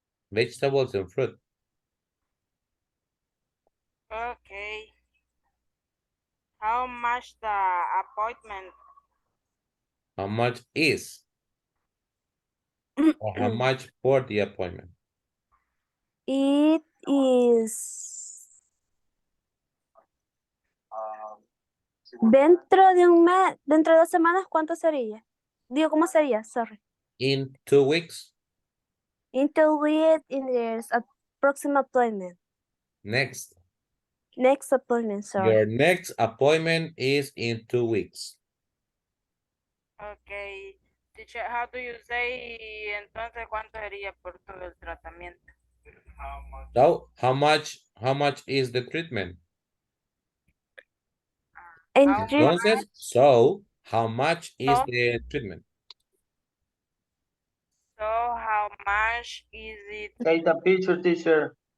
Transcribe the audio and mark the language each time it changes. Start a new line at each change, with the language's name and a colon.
English: Vegetables and fruit. Okay. How much the appointment? How much is? Or how much for the appointment? It is
Spanish: dentro de un mes, dentro de 2 semanas, ¿cuánto sería? Digo, ¿cómo sería? Sorry.
English: In 2 weeks. Until we in this approximate appointment. Next. Next appointment, sorry. Your next appointment is in 2 weeks. Okay. Teacher, how do you say
Spanish: entonces cuánto sería por todo el tratamiento?
English: So, how much is the treatment? Entonces, so, how much is the treatment? So how much is it? Take the picture, teacher.